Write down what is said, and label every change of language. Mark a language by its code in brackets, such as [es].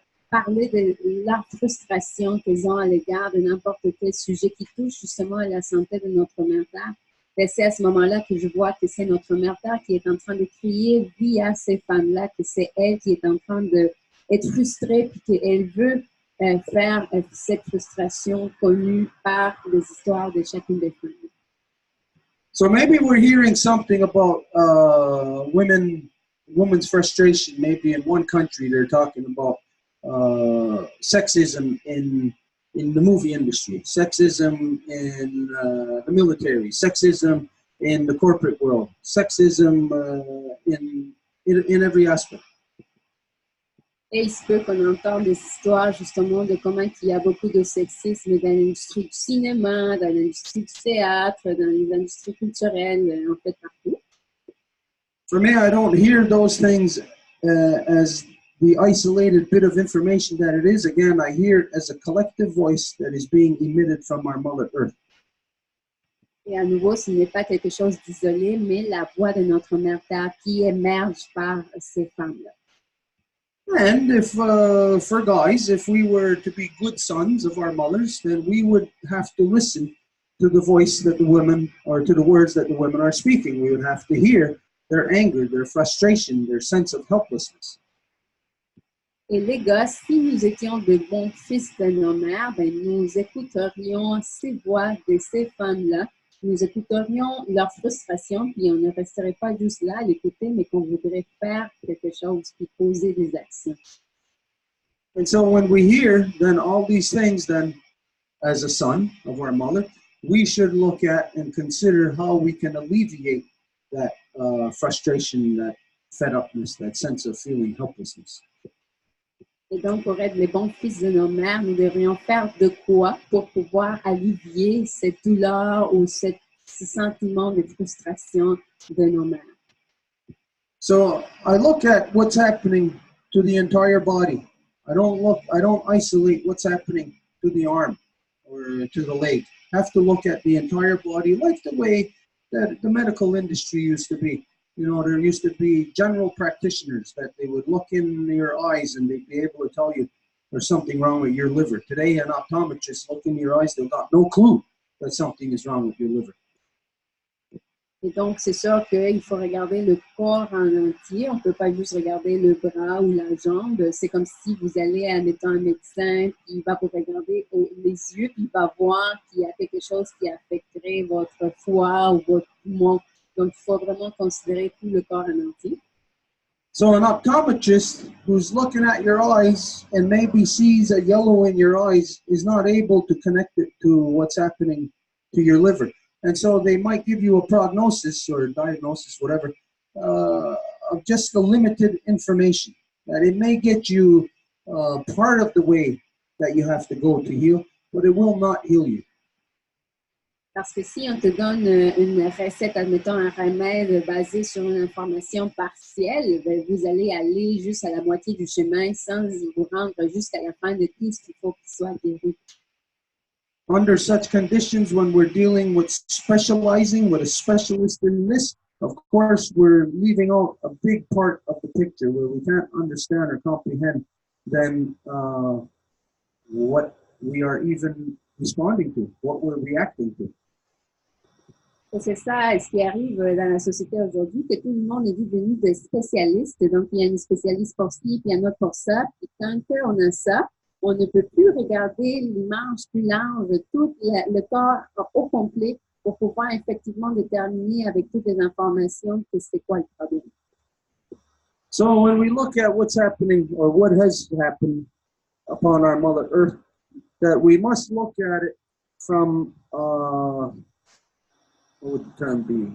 [fr] parler de leur frustration qu'elles ont à l'égard de n'importe quel sujet qui touche justement à la santé de notre mère Terre, c'est à ce moment-là que je vois que c'est notre mère Terre qui est en train de crier via ces femmes-là, que c'est elle qui est en train d'être frustrée puis qu'elle veut faire cette frustration connue par les histoires de chacune des femmes. [en] So maybe we're hearing something about women's frustration. Maybe in one country they're talking about sexism in the movie industry, sexism in the military, sexism in the corporate world, sexism in every aspect. [fr] Et il se peut qu'on entende des histoires justement de comment il y a beaucoup de sexisme dans l'industrie du cinéma, dans l'industrie du théâtre, dans les industries culturelles, en fait partout. [en] For me, I don't hear those things as the isolated bit of information that it is. Again, I hear it as a collective voice that is being emitted from our Mother Earth. [fr] Et à nouveau, ce n'est pas quelque chose d'isolé, mais la voix de notre mère Terre qui émerge par ces femmes-là. [en] And if, for guys, if we were to be good sons of our mothers, then we would have to listen to the voice that the women, or to the words that the women are speaking. We would have to hear their anger, their frustration, their sense of helplessness. [fr] Et les gosses, si nous étions de bons fils de nos mères, ben, nous écouterions ces voix de ces femmes-là, nous écouterions leur frustration, puis on ne resterait pas juste là à l'écouter, mais qu'on voudrait faire quelque chose, puis poser des actions. [en] And so when we hear then all these things, then as a son of our mother, we should look at and consider how we can alleviate that frustration, that fed-upness, that sense of feeling helplessness. [fr] Et donc, pour être les bons fils de nos mères, nous devrions faire de quoi pour pouvoir allevier cette douleur ou ce sentiment de frustration de nos mères. [en] So I look at what's happening to the entire body. I don't isolate what's happening to the arm or to the leg. I have to look at the entire body like the way that the medical industry used to be. You know, there used to be general practitioners that they would look in your eyes and they'd be able to tell you there's something wrong with your liver. Today, an optometrist look in your eyes, they've got no clue that something is wrong with your liver. [fr] Et donc, c'est sûr qu'il faut regarder le corps en entier. On ne peut pas juste regarder le bras ou la jambe. C'est comme si vous allez, admettons, un médecin qui va vous regarder les yeux, puis il va voir qu'il y a quelque chose qui affecterait votre foie ou votre poumon. Donc, il faut vraiment considérer tout le corps en entier. [en] So an optometrist who's looking at your eyes and maybe sees a yellow in your eyes is not able to connect it to what's happening to your liver. And so they might give you a prognosis or a diagnosis, whatever, of just the limited information. That it may get you part of the way that you have to go to heal, but it will not heal you. [fr] Parce que si on te donne une recette, admettons un remède basé sur une information partielle, ben vous allez aller juste à la moitié du chemin sans vous rendre jusqu'à la fin de tout ce qu'il faut qu'il soit guéri. [en] Under such conditions, when we're dealing with specializing with a specialist in this, of course, we're leaving out a big part of the picture where we can't understand or comprehend then what we are even responding to, what we're reacting to. [fr] Et c'est ça ce qui arrive dans la société aujourd'hui, que tout le monde est devenu des spécialistes. Donc, il y a une spécialiste pour ci, puis il y en a pour ça. Puis quand on a ça, on ne peut plus regarder l'image plus large, tout le corps au complet pour pouvoir effectivement déterminer avec toutes les informations que c'est quoi le problème. [en] So when we look at what's happening or what has happened upon our Mother Earth, that we must look at it from, what would the term be?